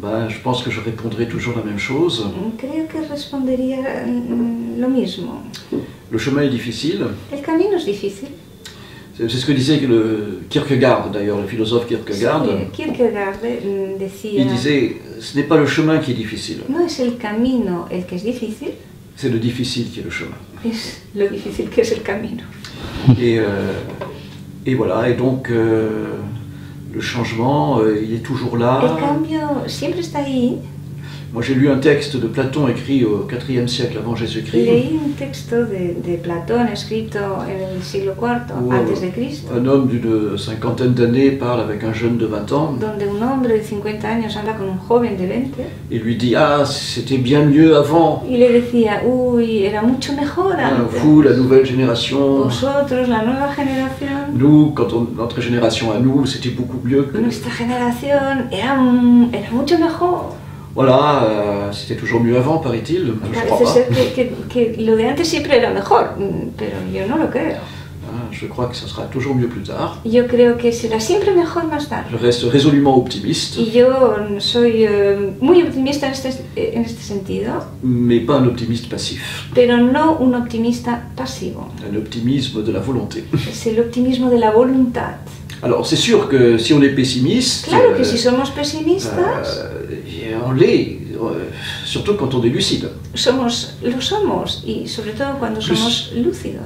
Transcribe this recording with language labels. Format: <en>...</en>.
<fr>Je pense que je répondrai toujours la même chose.</fr> <es>creo que respondería lo mismo.</es> <fr>Le chemin est difficile.</fr> <es>El camino es difícil.</es> <fr>C'est ce que disait le Kierkegaard, d'ailleurs, le philosophe Kierkegaard.</fr> <es>Sí, Kierkegaard</es> <fr>Il</fr> <es>decía,</es> <fr>disait, ce n'est pas le chemin qui est difficile,</fr> <es>no es el camino el que es difícil,</es> <fr>c'est le difficile qui est le chemin.</fr> <es>es lo difícil que es el camino.</es> <fr>Et voilà, et donc le changement, il est toujours là.</fr> <es>El cambio siempre está ahí.</es> <fr>Moi j'ai lu un texte de Platon écrit au IVe siècle avant Jésus-Christ.</fr> <es>Leí un texto de Platón escrito en el siglo IV</es> <fr>Où</fr> <es>antes de Cristo,</es> <fr>un homme d'une cinquantaine d'années parle avec un jeune de 20 ans</fr> <es>donde un hombre de 50 años habla con un joven de 20</es> <fr>et lui dit « Ah, c'était bien mieux avant,</fr> <es>y le decía, uy, era mucho mejor antes.</es> <fr>vous, la nouvelle génération,</fr> <es>Vosotros, la nueva generación,</es> <fr>nous, notre génération à nous, c'était beaucoup mieux que... »</fr> <es>nuestra generación era mucho mejor.</es> <fr>Voilà, c'était toujours mieux avant, paraît-il, je crois</fr> <es>Parece</es> <fr>pas.</fr> <es>ser que lo de antes siempre era mejor, pero yo no lo creo.</es> <fr>Je crois que ça sera toujours mieux plus tard.</fr> <es>Yo creo que será siempre mejor más tarde.</es> <fr>Je reste résolument optimiste,</fr> <es>Y yo soy muy optimista en este sentido,</es> <fr>mais pas un optimiste passif.</fr> <es>pero no un optimista pasivo.</es> <fr>Un optimisme de la volonté.</fr> <es>Es el optimismo de la voluntad.</es> <fr>Alors c'est sûr que si on est pessimiste,</fr> <es>Claro que si somos pesimistas,</es> <fr>on l'est, surtout quand on est lucide.</fr> <es>lo somos, y sobre todo cuando somos lúcidos.</es>